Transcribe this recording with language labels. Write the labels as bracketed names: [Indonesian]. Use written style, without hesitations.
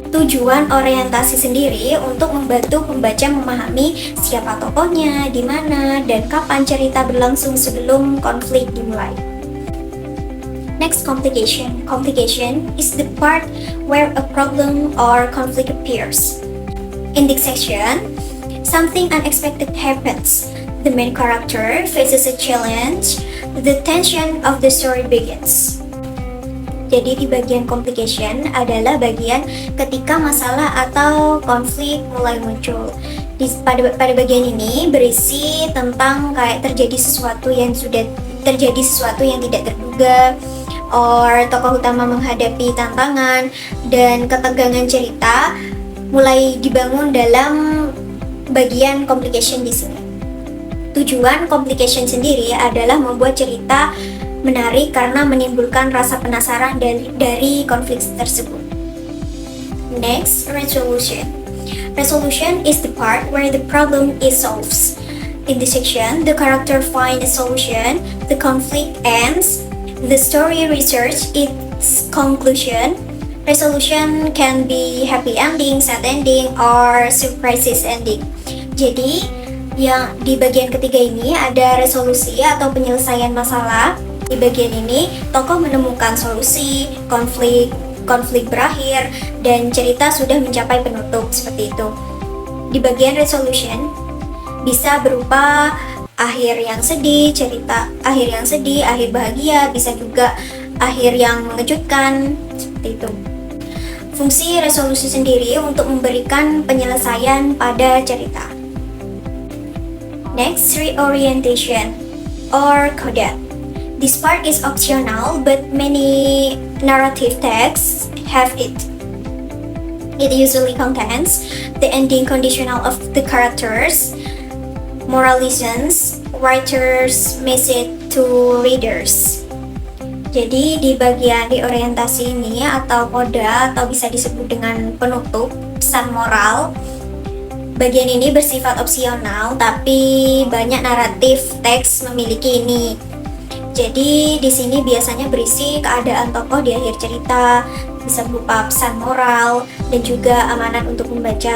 [Indonesian] Tujuan orientasi sendiri untuk membantu pembaca memahami siapa tokohnya, di mana, dan kapan cerita berlangsung sebelum konflik dimulai. [English] Next, complication. Complication is the part where a problem or conflict appears. In this section, something unexpected happens. The main character faces a challenge. The tension of the story begins. [Indonesian] Jadi di bagian complication adalah bagian ketika masalah atau konflik mulai muncul. Pada bagian ini berisi tentang kayak terjadi sesuatu yang tidak terduga, or tokoh utama menghadapi tantangan, dan ketegangan cerita mulai dibangun dalam bagian complication di sini. Tujuan complication sendiri adalah membuat cerita menarik karena menimbulkan rasa penasaran dari konflik tersebut. [English] Next, resolution. Resolution is the part where the problem is solved. In this section, the character finds a solution, the conflict ends, the story reaches its conclusion. Resolution can be happy ending, sad ending, or surprises ending. [Indonesian] Jadi, yang di bagian ketiga ini ada resolusi atau penyelesaian masalah. Di bagian ini, tokoh menemukan solusi, konflik berakhir, dan cerita sudah mencapai penutup, seperti itu. Di bagian resolution, bisa berupa akhir yang sedih, cerita akhir yang sedih, akhir bahagia, bisa juga akhir yang mengejutkan, seperti itu. Fungsi resolusi sendiri untuk memberikan penyelesaian pada cerita. [English] Next, reorientation or coda. This part is optional, but many narrative texts have it. It usually contains the ending conditional of the characters, moral lessons, writer's message to readers. [Indonesian] Jadi di bagian reorientasi ini atau coda atau bisa disebut dengan penutup, pesan moral, bagian ini bersifat opsional, tapi banyak naratif teks memiliki ini. Jadi di sini biasanya berisi keadaan tokoh di akhir cerita, bisa berupa pesan moral dan juga amanat untuk membaca.